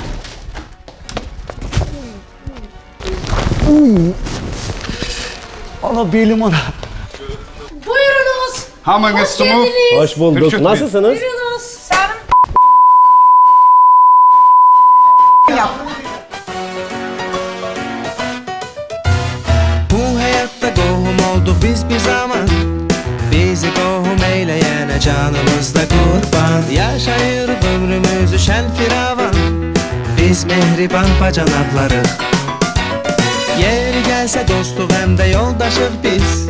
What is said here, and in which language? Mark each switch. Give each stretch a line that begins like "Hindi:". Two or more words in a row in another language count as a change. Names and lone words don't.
Turkish: Ana belim ana. Buyurunuz. Hemen geçtim. Hoş bulduk. Nasılsınız? Buyurunuz.
Azerbaijani: Bu hayatta qohum oldu biz bir zaman. Bizi qohum eyləyənə canımızda qurban. Yaşayırıq ömrümüzü şən firavan. Biz mehriban bacanaqlarıq. Yeri gəlsə dostluq həm də yoldaşıq biz.